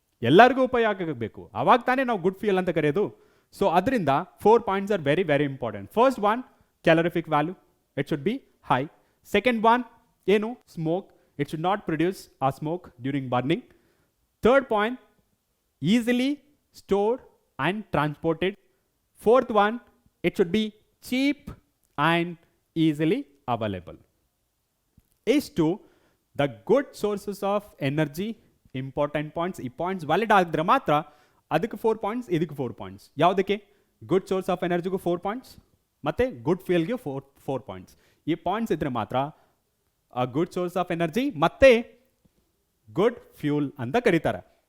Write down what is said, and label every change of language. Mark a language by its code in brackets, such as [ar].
[kn] ಎಲ್ಲರಿಗೂ ಉಪಯೋಗ ಆಗಬೇಕು, ಅವಾಗ ತಾನೇ ನಾವು ಗುಡ್ ಫ್ಯೂಯಲ್ ಅಂತ ಕರೆಯೋದು. ಸೊ ಅದರಿಂದ 4 [en] Points are very very important. First one, calorific value, it should be high. Second one ಏನು, smoke, it should not produce a smoke during burning. Third point, easily stored and transported. Fourth one, it should be cheap and easily available. Is the good sources of energy important points. [kn] ಈ points valid ಆಗಿದ್ರೆ ಮಾತ್ರ ಅದಕ್ಕೆ 4 points, ಇದಕ್ಕೆ 4 points. ಯಾವುದಕ್ಕೆ? Good source of ಎನರ್ಜಿಗೂ 4 points ಮತ್ತು good ಫ್ಯೂಯಲ್ಗೆ 4 points. ಈ points ಇದ್ರೆ ಮಾತ್ರ ಆ ಗುಡ್ ಸೋರ್ಸ್ ಆಫ್ ಎನರ್ಜಿ ಮತ್ತೆ ಗುಡ್ ಫ್ಯೂಲ್ ಅಂತ ಕರೀತಾರೆ.